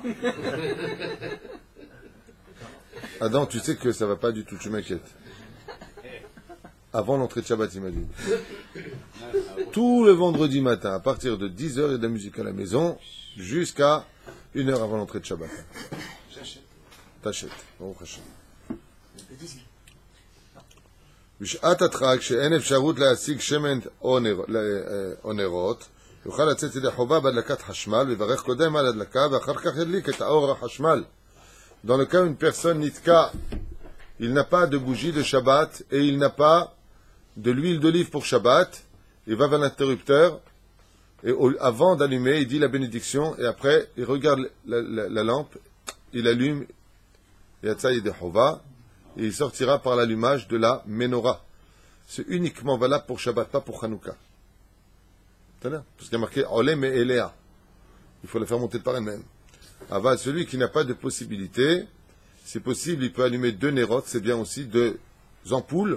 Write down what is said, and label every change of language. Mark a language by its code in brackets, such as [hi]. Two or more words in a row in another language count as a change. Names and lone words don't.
[fr] Adam, tu sais que ça va pas du tout, tu m'inquiètes. Avant l'entrée de Shabbat, il m'a dit. Tout le vendredi matin, à partir de 10h, il y a de la musique à la maison, jusqu'à 1h avant l'entrée de Shabbat. J'achète. T'achètes. [he] ברוך השם. [fr] Le disque. [he] בשעת הדחק שאין אפשרות להשיג שמן או נרות, יוכל לצאת ידי חובה בהדלקת חשמל, ויברך קודם על הדלקה, ואחר כך ידליק את האור החשמל. [fr] Dans le cas où une personne nitka, il n'a pas de bougie de Shabbat, et il n'a pas de l'huile d'olive pour Shabbat, il va vers l'interrupteur, et avant d'allumer, il dit la bénédiction, et après, il regarde la lampe, il allume, [he] יצא ידי חובה, [fr] et il sortira par l'allumage de la menorah. C'est uniquement valable pour Shabbat, pas pour Hanouka. Parce qu'il y a marqué Olem et Elea. Il faut la faire monter par elle-même. Aval, celui qui n'a pas de possibilité, c'est possible, il peut allumer 2 nérotes, c'est bien aussi 2 ampoules.